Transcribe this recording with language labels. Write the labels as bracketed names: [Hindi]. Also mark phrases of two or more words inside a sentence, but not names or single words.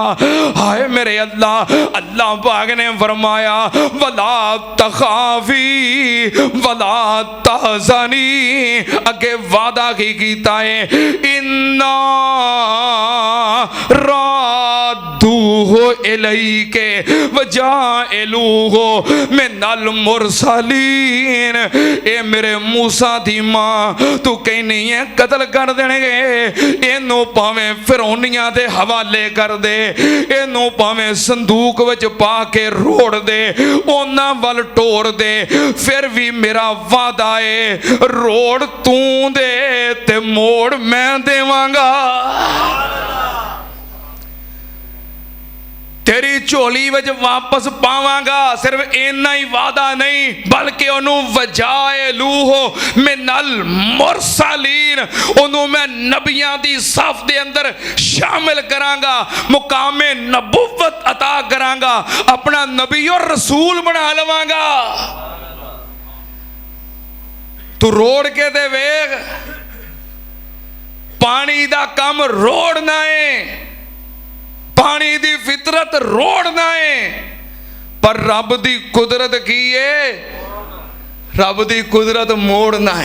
[Punjabi] ہائے میرے اللہ، اللہ پاک نے فرمایا [Arabic] ولا تخافي ولا تحزني, [Punjabi] اگے وعدہ کی کیتا ہے [Arabic] إنا رادوه إليك وجاعلوه من المرسلين. [Punjabi] اے میرے موسیٰ دی ماں، تو کہنی ہے قتل کر دینگے، اینوں بھانویں فرعونیاں دے حوالے کر دے، اینوں بھانویں صندوق وچ پا کے روڑ دے، اوہناں ول ٹور دے، فیر وی میرا وعدہ ہے روڑ تو دے تے موڑ میں دیواں گا. تیری جھولی وچ واپس پاواں گا. صرف اینا ہی وعدہ نہیں بلکہ اونوں [Arabic] وجاعلوه من المرسلين, [Punjabi] اونوں میں نبیاں دی صف دے اندر شامل کراں گا، مقام نبوت عطا کراں گا، اپنا نبی اور رسول بنا لواں گا. تو روڑ کے دے ویکھ، پانی دا کم روڑنا ہے، پانی دی فطرت روڑنا ہے، پر رب دی قدرت کی ہے، رب دی قدرت موڑنا ہے.